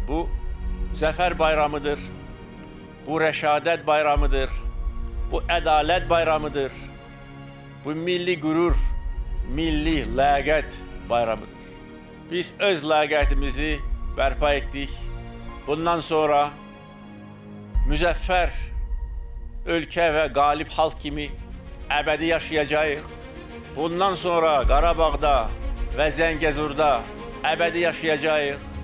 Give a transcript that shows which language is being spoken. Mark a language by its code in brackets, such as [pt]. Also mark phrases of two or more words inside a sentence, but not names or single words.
[tr] Bu zafer bayramıdır. Bu reşadet bayramıdır. Bu adalet bayramıdır. Bu milli gurur, [az] milli ləyaqət bayramıdır. Biz öz ləyaqətimizi bərpa etdik. Bundan sonra müzəffər ölkə və qalib xalq kimi əbədi yaşayacağıq. Bundan sonra Qarabağda və Zəngəzurda əbədi yaşayacağıq.